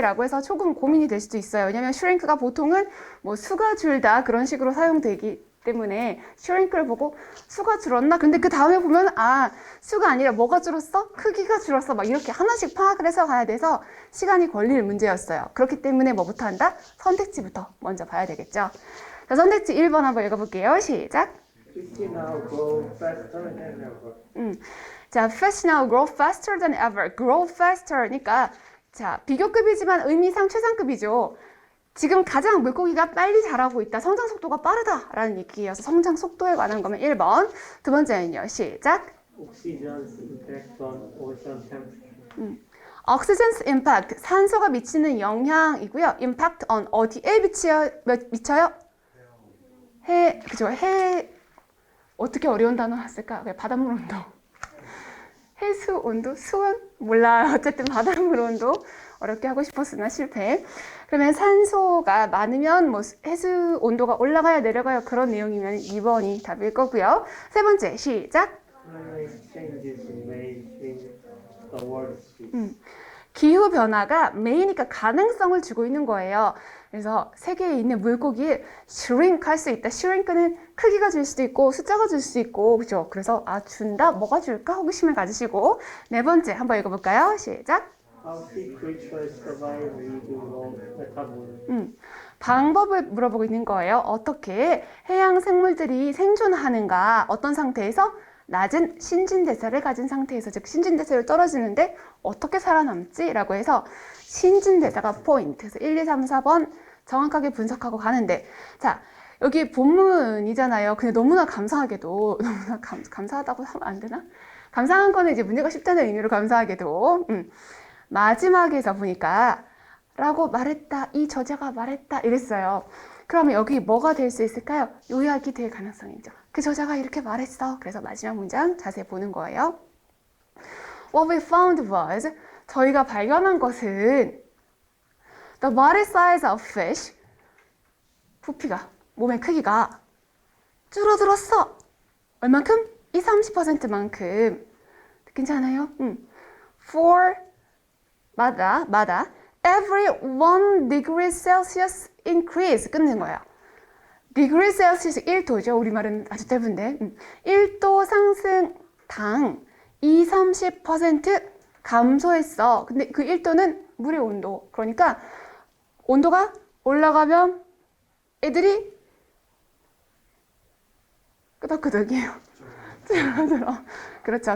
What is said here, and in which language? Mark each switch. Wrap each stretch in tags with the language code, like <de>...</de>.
<ko>라고 해서 조금 고민이 될 수도 있어요. 왜냐면 shrink가 보통은 뭐 수가 줄다 그런 식으로 사용되기 때문에 shrink를 보고 수가 줄었나? 근데 그 다음에 보면 수가 아니라 뭐가 줄었어? 크기가 줄었어. 막 이렇게 하나씩 파악을 해서 가야 돼서 시간이 걸릴 문제였어요. 그렇기 때문에 뭐부터 한다? 선택지부터 먼저 봐야 되겠죠. 자, 선택지 1번 한번 읽어볼게요. 시작.</ko> <en>Fish now grow faster than ever. 자, fish now grow faster than ever.</en> <ko>grow faster니까 자, 비교급이지만 의미상 최상급이죠. 지금 가장 물고기가 빨리 자라고 있다. 성장 속도가 빠르다라는 얘기여서 성장 속도에 관한 거면 1번. 두 번째는요. 시작.</ko> <en>Oxygen's impact on ocean temperature. Oxygen's impact,</en> <ko>산소가 미치는 영향이고요. impact on 어디에 미쳐요? 그죠? 어떻게 어려운 단어 났을까? 바닷물 온도. 해수 온도? 수온? 몰라. 어쨌든 바닷물 온도. 어렵게 하고 싶었으나 실패. 그러면 산소가 많으면 뭐 해수 온도가 올라가야 내려가요. 그런 내용이면 2번이 답일 거고요. 세 번째, 시작.</ko> <en>Climate changes may change the world speed.</en> <ko>기후 변화가 메이니까 가능성을 주고 있는 거예요. 그래서 세계에 있는 물고기 shrink 할 수 있다. shrink는 크기가 줄 수도 있고 숫자가 줄 수도 있고 그죠? 그래서 준다? 뭐가 줄까? 호기심을 가지시고 네 번째 한번 읽어볼까요? 시작.</ko> <en>How sea creatures survive with low metabolism.</en> <ko>방법을 물어보고 있는 거예요. 어떻게 해양 생물들이 생존하는가? 어떤 상태에서? 낮은 신진대사를 가진 상태에서, 즉 신진대사율 떨어지는데 어떻게 살아남지? 라고 해서 신진대사가 포인트. 그래서 1, 2, 3, 4번 정확하게 분석하고 가는데 자, 여기 본문이잖아요. 근데 너무나 감사하게도 너무나 감사하다고 하면 안 되나? 감사한 거는 이제 문제가 쉽다는 의미로 감사하게도 마지막에서 보니까 라고 말했다. 이 저자가 말했다. 이랬어요. 그러면 여기 뭐가 될 수 있을까요? 요약이 될 가능성이죠. 그 저자가 이렇게 말했어. 그래서 마지막 문장 자세히 보는 거예요.</ko> <en>What we found was</en> <ko>저희가 발견한 것은</ko> <en>the body size of fish</en> <ko>부피가 몸의 크기가 줄어들었어. 얼만큼? 20-30%만큼. 괜찮아요?</ko> <en>For</en> <ko>마다</ko> <en>every 1 degree Celsius increase</en> <ko>끝낸 거예요. degree Celsius 1도죠. 우리말은 아주 짧은데 1도 상승당 20-30% 감소했어. 근데 그 1도는 물의 온도. 그러니까 온도가 올라가면 애들이 끄덕끄덕이에요. 줄어들어. 그렇죠.</ko>